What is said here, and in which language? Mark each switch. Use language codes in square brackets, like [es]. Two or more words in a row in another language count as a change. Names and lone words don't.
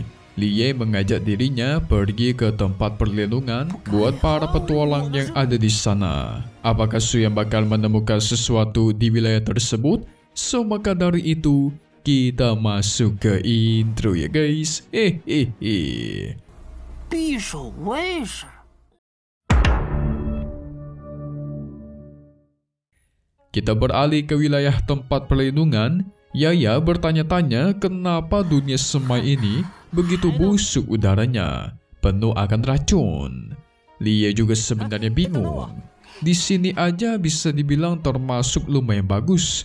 [id] Lie mengajak dirinya pergi ke tempat perlindungan buat para petualang yang ada di sana. Apakah Suyang bakal menemukan sesuatu di wilayah tersebut? So maka dari itu, kita masuk ke intro ya guys. [zh] 匕首卫士。 [id] Kita beralih ke wilayah tempat perlindungan. Yaya bertanya-tanya kenapa dunia semai ini begitu busuk udaranya, penuh akan racun. Lia juga sebenarnya bingung. Di sini aja bisa dibilang termasuk lumayan bagus.